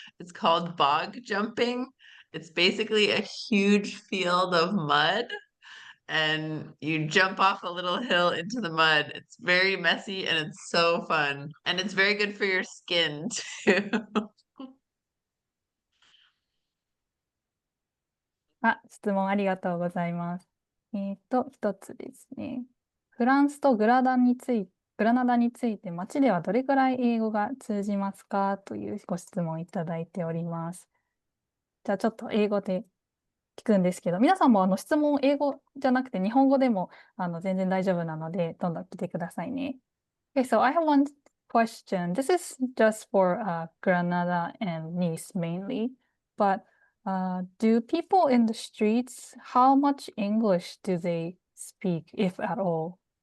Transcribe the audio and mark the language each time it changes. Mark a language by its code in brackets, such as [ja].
[en] It's called bog jumping. It's basically a huge field of mud and you jump off a little hill into the mud. It's very messy and it's so fun. And it's very good for your skin too. [ja] 質問ありがとうございます。一つですね。フランスとグラナダについて街ではどれくらい英語が通じますかというご質問いただいております。じゃあちょっと英語で聞くんですけど、皆さんも質問英語じゃなくて日本語でも全然大丈夫なので、どんどん聞いてくださいね。 [en] Okay, so I have one question. This is just for Granada and Nice mainly, but do people in the streets, how much English do they speak, if at all?